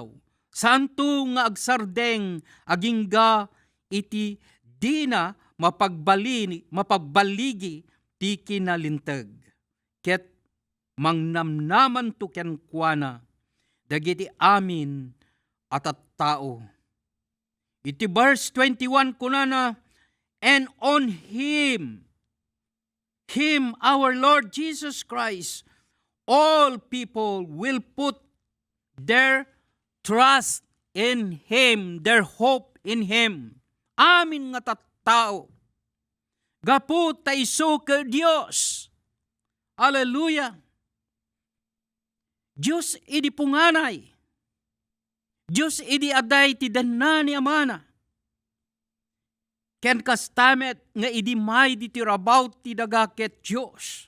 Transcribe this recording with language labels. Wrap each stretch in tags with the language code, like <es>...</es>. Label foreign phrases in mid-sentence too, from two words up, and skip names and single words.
<ilo>Santo nga agsardeng agingga iti di na mapagbaligi ti kinalintag. Ket mangnamnaman to ken kuana. Dagiti amin at tao. Iti verse 21 kunana,</ilo> <en>and on Him our Lord Jesus Christ, all people will put their trust in Him, their hope in Him.</en> <ilo>Amin nga tattao. Gapu taiso ke Dios. Hallelujah. Diyos idi punganay. Diyos idi aday ti danna ni amana. Ken kastamet nga idi may di ti rabaw ti dagaket Diyos.</ilo>